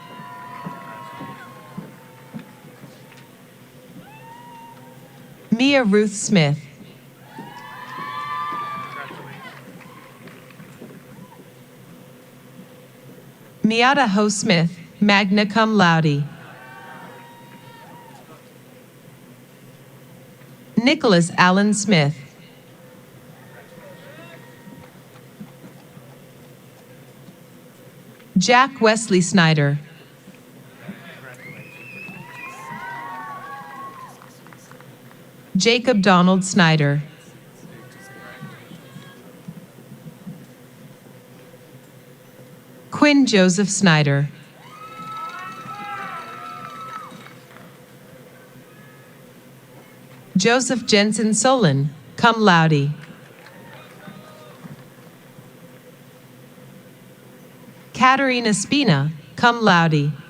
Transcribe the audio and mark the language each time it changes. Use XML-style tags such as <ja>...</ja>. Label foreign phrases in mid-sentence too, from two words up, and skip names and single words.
<en>Mia Ruth Smith. Miata Ho Smith,</en> <la>magna cum laude.</la> <en>Nicholas Allen Smith. Jack Wesley Snyder. Jacob Donald Snyder. Quinn Joseph Snyder. Joseph Jensen Solon,</en> <la>cum laude.</la> <en>Katerina Spina,</en> <la>cum laude.</la>